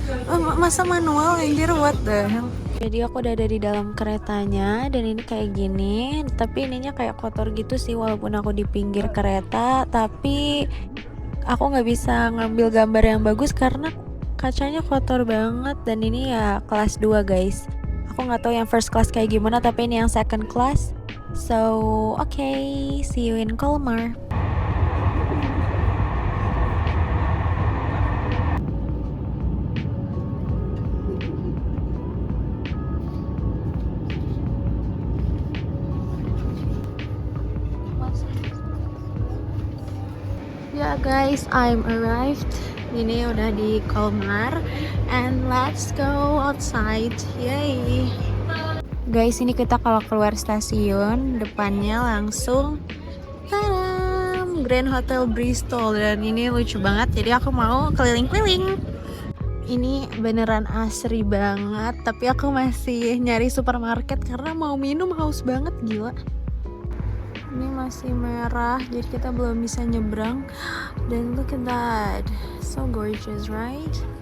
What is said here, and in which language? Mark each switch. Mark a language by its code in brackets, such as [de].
[id] Oh, masa manual anjir, [en] what the hell. [id] Jadi aku udah ada di dalam keretanya dan ini kayak gini. Tapi ininya kayak kotor gitu sih walaupun aku di pinggir kereta. Tapi aku gak bisa ngambil gambar yang bagus karena kacanya kotor banget. Dan ini ya kelas 2 guys. Aku gak tahu yang first class kayak gimana, tapi ini yang second class. [en] So, okay, see you in Colmar. Ya guys, I'm arrived. [id] Ini udah di Colmar [en] and let's go outside. Yay. [id] Guys, ini kita kalau keluar stasiun, depannya langsung tadam, Grand Hotel Bristol. Dan ini lucu banget, jadi aku mau keliling-keliling. Ini beneran asri banget, tapi aku masih nyari supermarket karena mau minum, haus banget, gila. Ini masih merah, jadi kita belum bisa nyebrang. [en] Dan look at that, so gorgeous right?